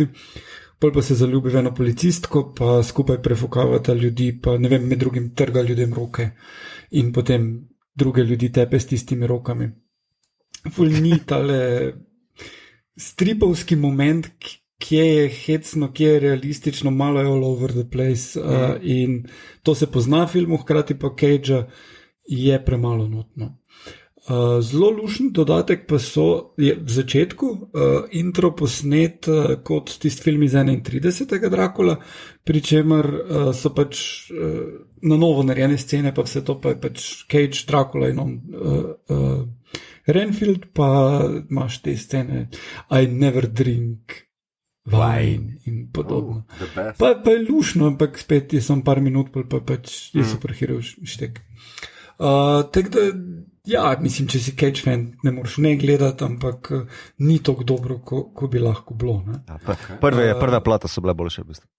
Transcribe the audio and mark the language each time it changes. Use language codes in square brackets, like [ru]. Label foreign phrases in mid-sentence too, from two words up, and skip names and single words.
[sl] Pol pa se zaljubi v eno policistko, pa skupaj prefukavata ljudi, pa ne vem, med drugim trga ljudem roke in potem druge ljudi tepe s tistimi rokami. Ful ni tale stripovski moment, kje je hecno, kje je realistično, malo je [en] all over the place [sl] in to se pozna v filmu, hkrati pa Cagea je premalo notno. Zelo lušen dodatek pa je v začetku intro posnet kot tisti film iz 31. Dracula, pri čemer so pač na novo narejene scene, pa vse to pa je pač Cage, Dracula in on Renfield, pa imaš te scene [en] I never drink wine [sl] in podobno. Pa je lušno, ampak spet je samo par minut, pa pač je superhero štek. Tako da, ja, mislim, če si Cage fan, ne moreš ne gledati, ampak ni tako dobro, ko bi lahko bilo. Prve plata so bile boljše, v bistvu.